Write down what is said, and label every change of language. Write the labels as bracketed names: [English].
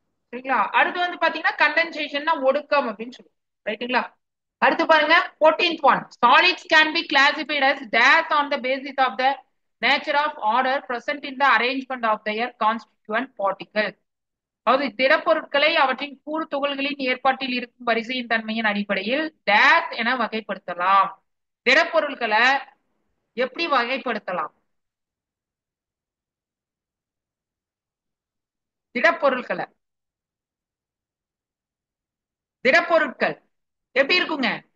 [Tamil] சரிங்களா? அடுத்து வந்து பாத்தீங்கன்னா கண்டென்சேஷன்னா ஒடுக்கம் அப்படின்னு சொல்லுவோம். ரைட்டுங்களா? அடுத்து பாருங்க 14th one. [English] Solids can be classified as dash on the basis of the nature of order present in the arrangement of their constituent particles. [Tamil] அதாவது திடப்பொருட்களை அவற்றின் கூறு துகள்களின் ஏற்பாட்டில் இருக்கும் வரிசையின் தன்மையின் அடிப்படையில் டேஷ் என வகைப்படுத்தலாம். திடப்பொருட்களை எப்படி வகைப்படுத்தலாம்? திடப்பொருட்களை, திடப்பொருட்கள் எப்படி இருக்குங்க?